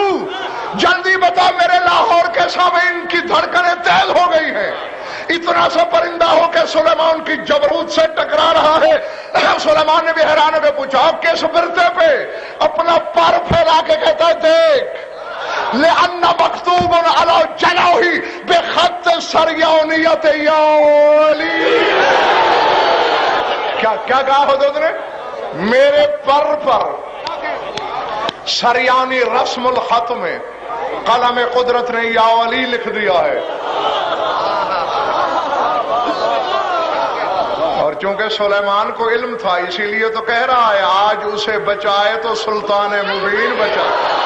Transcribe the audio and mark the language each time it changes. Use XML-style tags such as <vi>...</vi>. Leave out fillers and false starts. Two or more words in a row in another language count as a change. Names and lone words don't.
<ur>جلدی بتا، میرے لاہور کے سامنے ان کی دھڑکنیں تیز ہو گئی ہیں. اتنا سا پرندہ ہو کے سلیمان کی جبروت سے ٹکرا رہا ہے. سلیمان نے بھی حیران ہو کے پوچھا کس برتے پہ؟ اپنا پر پھیلا کے کہتا ہے دیکھ،</ur> <ar>لأن مکتوب علی جناحہ بخط سریانیت یا ولی.</ar> <ur>کیا کہا حضرت نے؟ میرے پر سریانی رسم الخط میں قلم قدرت نے یا ولی لکھ دیا ہے. اور چونکہ سلیمان کو علم تھا اسی لیے تو کہہ رہا ہے آج اسے بچائے تو سلطان مبین بچائے.</ur>